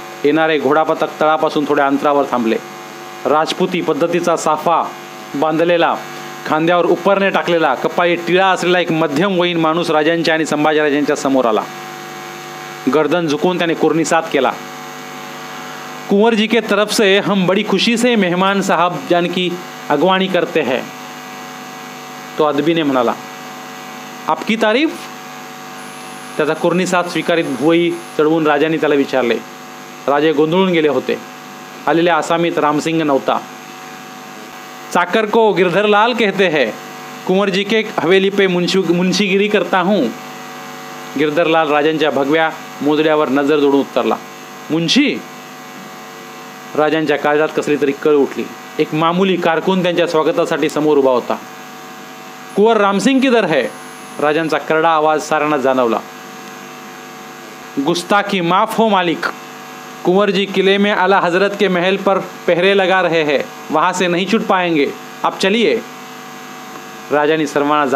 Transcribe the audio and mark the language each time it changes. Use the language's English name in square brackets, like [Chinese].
[Marathi] येणारे घोडापथक तळापासून थोड्या अंतरावर थांबले. राजपुती पद्धतीचा साफा बांधलेला, खांद्यावर उपरणे टाकलेला, कपाळी टिळा असलेला एक मध्यम वयीन माणूस राजांच्या आणि संभाजीराजांच्या समोर आला. गर्दन झुकून त्याने कुर्निसात केला. [Hindi] कुंवर जी के तरफ से हम बड़ी खुशी से मेहमान साहब जान की अगवानी करते हैं. [Marathi] तो अदबीने म्हणाला, [Hindi] आपकी तारीफ? [Marathi] त्याचा कुर्निसात स्वीकारित भुवई चढवून राजांनी त्याला विचारले. राजे गोंधळून गेले होते. आलेल्या आसामीत रामसिंग नव्हता. [Hindi] चाकर को गिरधरलाल कहते हैं. कुंवर जी के हवेली पे मुंशीगिरी करता हूँ. [Marathi] गिरधरलाल राजांच्या भगव्या मोजड्यावर नजर जोडून उत्तरला. मुंशी? राजांच्या काळजात कसली तरी कळ उठली. एक मामूली कारकून त्यांच्या स्वागतासाठी समोर उभा होता. [Hindi] कुंवर रामसिंग किधर है? [Marathi] राजांचा करडा आवाज साऱ्यांना जाणवला. [Hindi] गुस्ताखी माफ हो मालिक. कुंवर जी किले में आला हजरत के महल पर पहरे लगा रहे हैं, वहां से नहीं छूट पाएंगे, आप चलिए. [Marathi] राजांनी सर्वांना